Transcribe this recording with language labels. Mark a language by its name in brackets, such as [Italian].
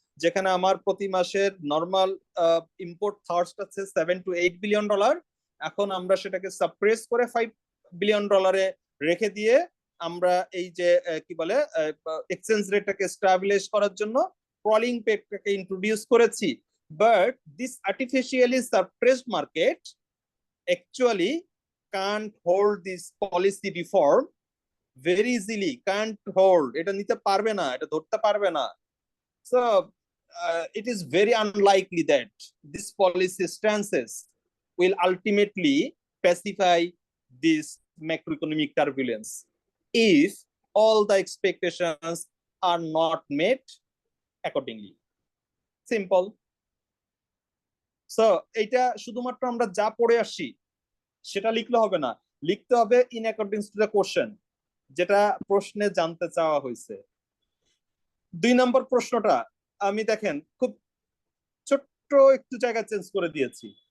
[Bangla] যেখানে আমার প্রতি মাসের নর্মাল ইম্পোর্ট থার্স্ট আছে $7 to $8 billion, এখন আমরা সেটাকে সাপ্রেস করে $5 billion রেখে দিয়ে আমরা এই যে কি বলে এক্সচেঞ্জ রেটটাকে স্টাবলিশ করার জন্য ক্রলিং পেগটাকে ইন্ট্রোডিউস করেছি। [English] but this artificially suppressed market actually can't hold this policy reform very easily, can't hold, [Bangla] এটা নিতে পারবে না, এটা ধরতে পারবে না। [English] So it is very unlikely that this policy stances will ultimately pacify this macroeconomic turbulence if all the expectations are not met accordingly. Simple. [Bangla] So এটা শুধুমাত্র আমরা যা পড়ে আসি সেটা লিখলে হবে না, লিখতে হবে [English] in accordings to the question, [Bangla] যেটা প্রশ্নে জানতে চাওয়া হয়েছে। 2 নম্বর প্রশ্নটা আমি দেখেন খুব ছোট্ট একটু জায়গা চেঞ্জ করে দিয়েছি।